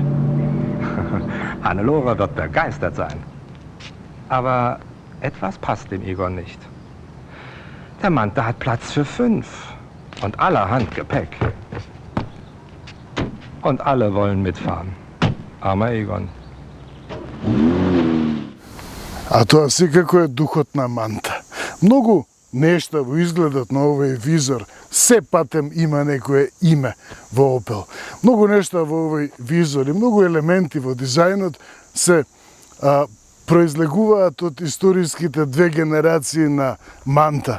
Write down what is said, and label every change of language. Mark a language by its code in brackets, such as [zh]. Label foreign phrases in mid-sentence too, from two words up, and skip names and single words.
[de] Hannelore wird begeistert sein. Aber etwas passt dem Egon nicht. Der Manta hat Platz für 5 und allerhand Gepäck. Und alle wollen mitfahren. Armer Egon. [mk] А тоа секако е духот на Манта. Многу нешта во изгледот на овој визор се патем има некое име во Opel. Многу нешта во овој визор и многу елементи во дизајнот се произлегуваат од историските две генерации на Манта.